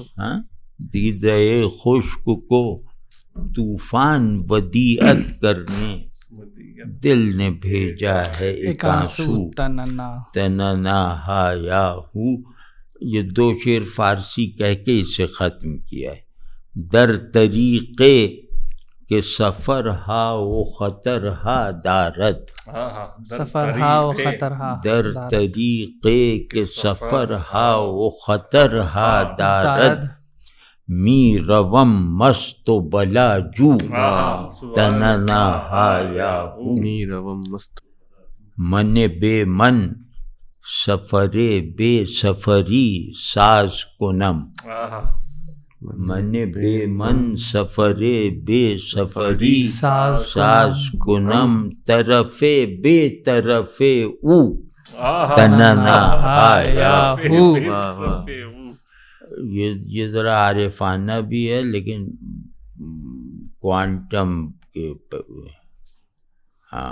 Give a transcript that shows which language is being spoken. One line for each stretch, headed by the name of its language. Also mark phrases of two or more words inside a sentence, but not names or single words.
Urdu: دیدے خشک کو طوفان ودیعت کرنے دل نے بھیجا ہے ایک آنسو تننا تننا ہا یا ہو. یہ دو شعر فارسی کہہ کے اسے ختم کیا ہے.
Persian: در طریقے کہ سفر ہا و خطر ہا دارد سفر ہا و خطر ہا در طریقے کہ سفر ہا و خطر ہا دارد می روم مست و بلا جو تننا ہا یا ہو نیروم مست من بے من سفر بے سفری ساز کنم من بے من سفر بے سفری ساز کنم طرف بے طرف او تننا ہا یا ہو.
Urdu: یہ ذرا عارفانہ بھی ہے لیکن کوانٹم کے ہاں